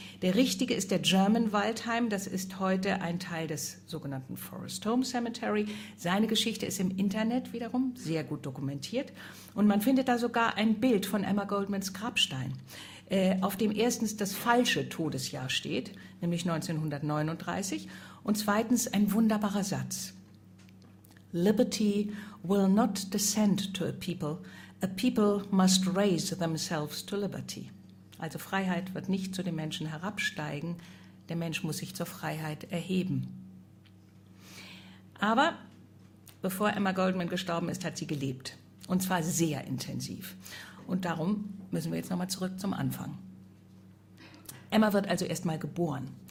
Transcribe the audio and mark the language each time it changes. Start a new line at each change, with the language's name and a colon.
German: Der richtige ist der German Waldheim, das ist heute ein Teil des sogenannten Forest Home Cemetery. Seine Geschichte ist im Internet wiederum sehr gut dokumentiert. Und man findet da sogar ein Bild von Emma Goldmans Grabstein, auf dem erstens das falsche Todesjahr steht, nämlich 1939, und zweitens ein wunderbarer Satz.
English: Liberty will not descend to a people must raise themselves to liberty.
German: Also Freiheit wird nicht zu den Menschen herabsteigen, der Mensch muss sich zur Freiheit erheben. Aber bevor Emma Goldman gestorben ist, hat sie gelebt, und zwar sehr intensiv. Und darum müssen wir jetzt nochmal zurück zum Anfang. Emma wird also erstmal geboren.